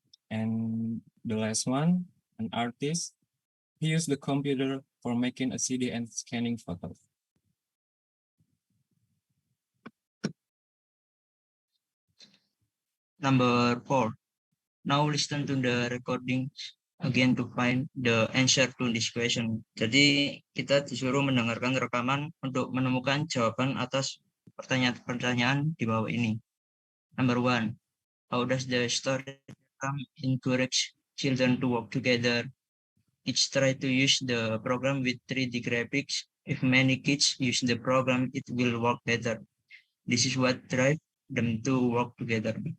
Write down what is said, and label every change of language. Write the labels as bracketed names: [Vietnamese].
[English] And the last one, an artist. He used the computer for making a CD and scanning photos. Number 4. Now listen to the recording again to find the answer to this question. [Indonesian] Jadi kita disuruh mendengarkan rekaman untuk menemukan jawaban atas pertanyaan-pertanyaan di bawah ini. [English] Number 1. How does the story encourage children to work together? Each try to use the program with 3D graphics. If many kids use the program, it will work better. This is what drives them to work together.